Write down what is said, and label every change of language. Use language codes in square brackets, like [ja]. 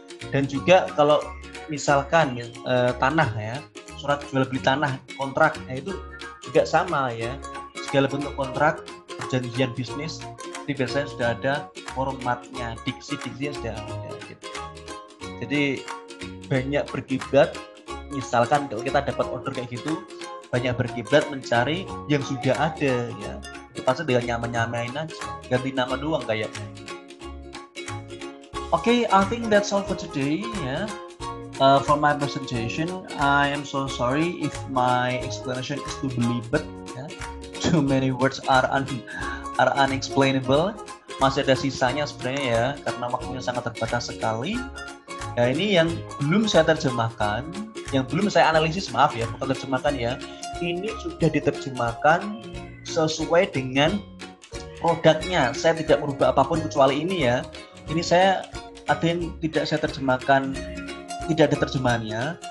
[id] Dan juga kalau misalkan tanah ya, surat jual beli tanah, kontrak, nah itu juga sama ya, segala bentuk kontrak, perjanjian bisnis, itu biasanya sudah ada formatnya, diksi-diksinya sudah ada. Gitu. Jadi banyak berkiblat misalkan kalau kita dapat order kayak gitu, banyak berkiblat mencari yang sudah ada ya. Itu pasti dengan nyaman-nyamain aja, ganti nama doang kayaknya. [en] Okay, I think that's all for today ya. For my presentation, I am so sorry if my explanation is too belibet ya. Too many words are unexplainable. [id] Masih ada sisanya sebenarnya ya, karena waktunya sangat terbatas sekali. Nah, ini yang belum saya terjemahkan, yang belum saya analisis, maaf ya, bukan terjemahkan ya. Ini sudah diterjemahkan sesuai dengan produknya. Saya tidak merubah apapun kecuali ini ya. Ini saya ada yang tidak saya terjemahkan, tidak ada terjemahannya.